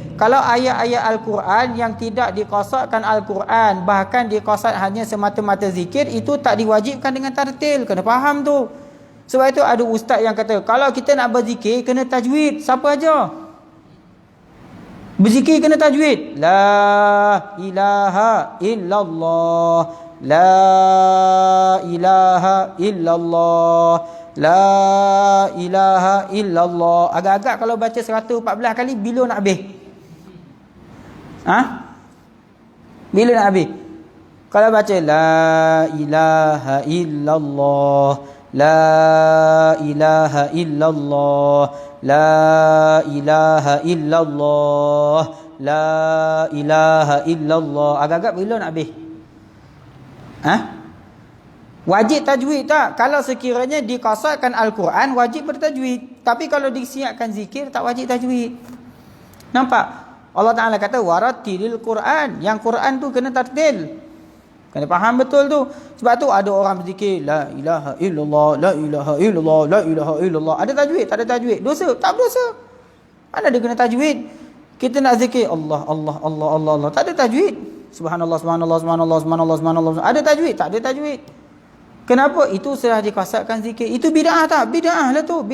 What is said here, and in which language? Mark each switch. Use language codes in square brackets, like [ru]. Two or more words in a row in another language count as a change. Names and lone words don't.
[ms] Kalau ayat-ayat Al-Quran yang tidak dikosakkan Al-Quran, bahkan dikosak hanya semata-mata zikir, itu tak diwajibkan dengan tartil. Kena faham tu. Sebab itu ada ustaz yang kata, kalau kita nak berzikir, kena tajwid. Siapa aja? Berzikir kena tajwid. [ar] لا إله إلا الله. لا إله إلا الله. لا إله إلا الله. [ms] Agak-agak kalau baca 114 kali, bila nak habis? Bila nak habis? Kalau baca [ar] لا إله إلا الله، لا إله إلا الله، لا إله إلا الله، لا إله إلا الله. [ms] Agak-agak bila nak habis? Wajib tajwid tak? Kalau sekiranya dikasarkan Al-Quran, wajib bertajwid. Tapi kalau disiapkan zikir, tak wajib tajwid. Nampak? Allah Ta'ala kata, [ar] ورتل القرآن. [ms] Yang Quran tu kena tartil. Kena faham betul tu. Sebab tu ada orang berzikir, [ar] لا إله إلا الله، لا إله إلا الله، لا إله إلا الله. [ms] Ada tajwid? Tak ada tajwid. Dosa? Tak berdosa. Mana dia kena tajwid? Kita nak zikir, Allah, Allah, Allah, Allah, Allah. Tak ada tajwid. [ar] سبحان الله، سبحان الله، سبحان الله، سبحان الله، سبحان الله. [ms] Ada tajwid? Tak ada tajwid. Kenapa? Itu sudah dikasarkan zikir. Itu bid'ah tak? Bid'ah lah tu.